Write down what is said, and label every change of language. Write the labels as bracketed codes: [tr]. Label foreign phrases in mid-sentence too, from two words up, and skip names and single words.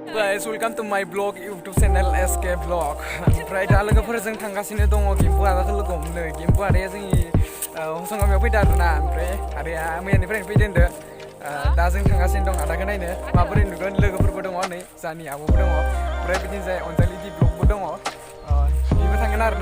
[en] Guys, welcome to my blog YouTube channel SK Vlog. [brx] ओमफ्राय दा लोगोफोरजों थांगासिनो दङ गिम्बु आदाखौ लोगो हमनो. गिम्बु आदाया जोंनि हसंगामियाव फैदों आरोना. ओमफ्राय आदाया मैयानिफ्रायनो फैदों होनदों. दा जों थांगासिनो दं आदाखौ नायनो माबोरै नुगोन. लोगोफोरबो दङ नै जानि आब'बो दङ. ओमफ्राय बिदिनो जाय अनजालि दि ब्लगबो दङ. बेबो थांगोन आरोना.